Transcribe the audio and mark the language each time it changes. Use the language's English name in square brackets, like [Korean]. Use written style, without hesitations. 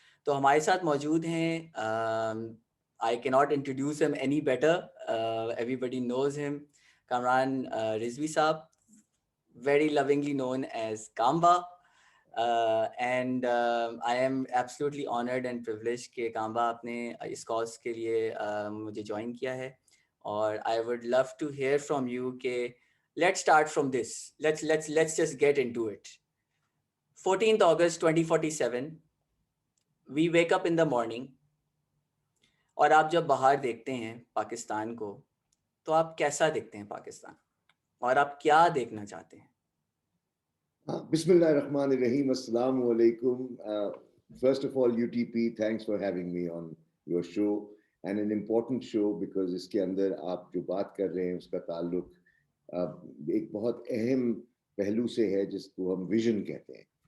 [Urdu] تو ہمارے ساتھ موجود ہیں، [English] آئی کی not introduce ہم any better, every بڈی نوز ہم، کامران رضوی صاحب، very lovingly known as Kamba. And I am absolutely honored and privileged [Urdu] کہ کامبا آپ نے اس کاز کے لیے مجھے جوائن کیا ہے. [English] اور I would love to hear from you کہ let's start from this. Let's just get into it. 14th August 2047 we wake up in the morning. [Urdu] اور آپ جب باہر دیکھتے ہیں پاکستان کو تو آپ کیسا دیکھتے ہیں پاکستان، اور آپ کیا دیکھنا چاہتے ہیں؟ [Arabic] بسم اللہ الرحمن الرحیم. السلام علیکم. [English] First of all, UTP, thanks for having me on your show, and an important show because [Urdu] اس کے اندر آپ جو بات کر رہے ہیں اس کا تعلق ایک بہت اہم پہلو سے ہے جس کو ہم ویژن کہتے ہیں.